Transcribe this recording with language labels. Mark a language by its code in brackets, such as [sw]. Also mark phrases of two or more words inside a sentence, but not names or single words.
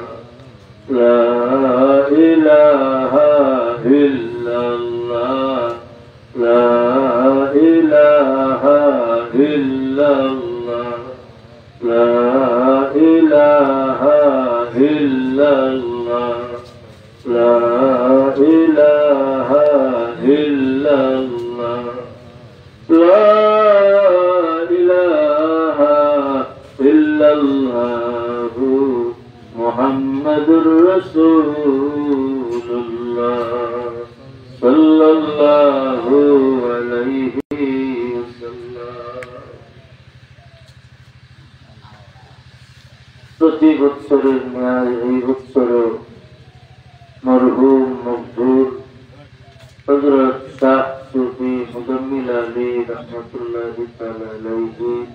[ar] لا إله إلا الله، لا إله إلا الله، لا إله إلا الله، لا إله إلا الله، لا إله إلا الله. محمد رسول الله صلى الله عليه وسلم. [bn] প্রতি বৎসরের ন্যায় এই বৎসরও মরহুম মকবুল হযরত শাহ সুফি মুজাম্মিল আলী রাহমাতুল্লাহি তাআলা আলাইহি